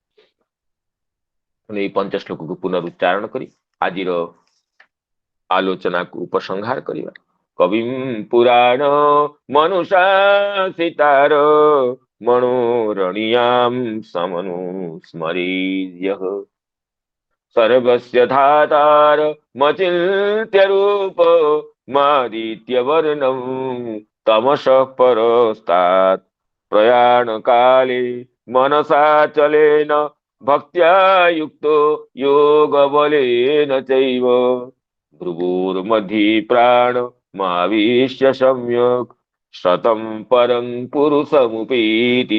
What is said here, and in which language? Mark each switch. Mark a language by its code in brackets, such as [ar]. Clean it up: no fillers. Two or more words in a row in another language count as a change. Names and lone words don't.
[or] ଏଇ ପଞ୍ଚଶ୍ଲୋକକୁ ପୁନରୁଚ୍ଚାରଣ କରି ଆଜିର ଆଲୋଚନାକୁ ଉପସଂହାର କରିବା। [sa] କବିଂ ପୁରାଣ ମନୁଶାସିତାର ମନୋରଣୀୟାಂ ସମନୁସ୍ମରେୟଃ सर्वस्य धातार मचिन्त्य रूप मादित्य वर्णं तमसः परस्तात् प्रयाण काले मनसा चलेन भक्त्या युक्तो योग बलेन चैव भ्रुवोर्मध्ये प्राण माविश्य सम्यक् शतं परं पुरुषमुपेति